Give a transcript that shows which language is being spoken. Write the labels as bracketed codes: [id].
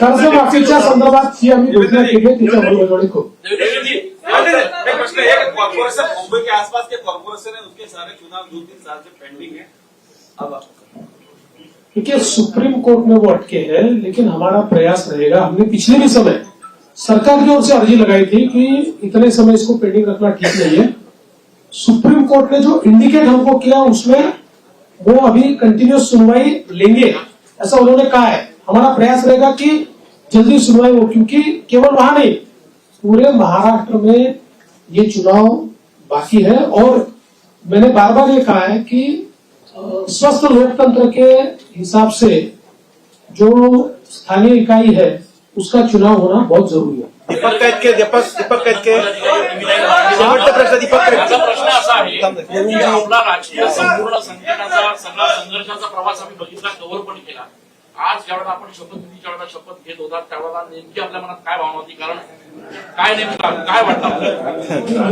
[mr] कर्जमाफीच्या संदर्भात जी आम्ही घोषणा केली आहे तिच्या अंमलबजावणी करू. [hi] प्रश्न एक कॉर्पोरेशन मुंबई के आसपास के कॉर्पोरेशन है उसके सारे चुनाव 2-3 साल से पेंडिंग है. अब देखिए सुप्रीम कोर्ट में वो अटके हैं लेकिन हमारा प्रयास रहेगा. हमने पिछले भी समय सरकार की ओर से अर्जी लगाई थी कि इतने समय इसको पेंडिंग रखना ठीक नहीं है. सुप्रीम कोर्ट ने जो इंडिकेट हमको किया उसमें वो अभी कंटिन्यूस सुनवाई लेंगे ऐसा उन्होंने कहा है. हमारा प्रयास रहेगा कि जल्दी सुनवाई हो क्योंकि केवल वहां नहीं पूरे महाराष्ट्र में ये चुनाव बाकी है और मैंने बार बार ये कहा है कि स्वस्थ लोकतंत्र के हिसाब से जो स्थानीय इकाई है उसका चुनाव होना बहुत जरूरी है. [mr] दीपक कैतके. शेवटचा प्रश्न दीपक कैतके. प्रश्न असा आहे की आपला राजकीय संपूर्ण संघटनाचा सगळा संघर्षाचा प्रवास आम्ही बघितला कव्हर पण केला. आज ज्यावेळेला आपण शपथविधीच्या वेळेला शपथ घेत होता त्यावेळेला नेमकी आपल्या मनात काय भावना होती कारण काय नेमकं काय वाटतं?